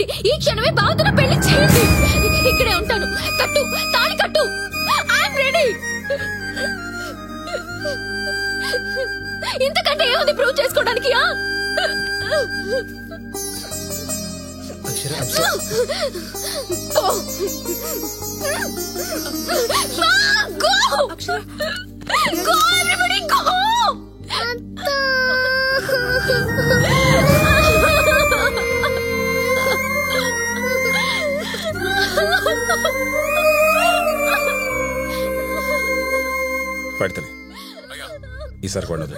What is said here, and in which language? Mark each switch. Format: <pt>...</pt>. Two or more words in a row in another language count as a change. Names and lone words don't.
<te>ఈ క్షణమే బావతో పెళ్లి చేయండి. ఇక్కడే ఉంటాను. తాళి కట్టు.</te> <en>I'm ready.</en> <te>ఇంతకంటే ఏముంది ప్రూవ్ చేసుకోవడానికి? అక్షర,</te> <en>I'm sorry. Go! Ma, go! Go, everybody, go!</en> <te>పడితేనే ఈసారి కూడా వదిలే.</te>